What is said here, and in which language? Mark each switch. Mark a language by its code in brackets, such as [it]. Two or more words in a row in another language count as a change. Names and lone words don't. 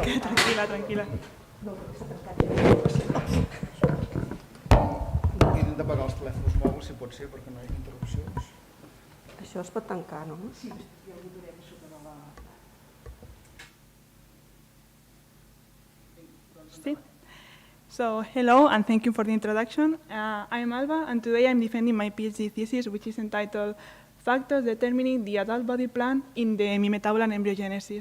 [ca] Tranquil·la. Hem d'apagar els telèfons mòbils, si pot ser, perquè no hi ha interrupcions. Això es pot tancar, no? Sí. [en] So, hello and thank you for the introduction. I'm Alba and today I'm defending my PhD thesis, which is entitled Factors Determining the Adult Body Plan in the Hemimetabolan Embryogenesis.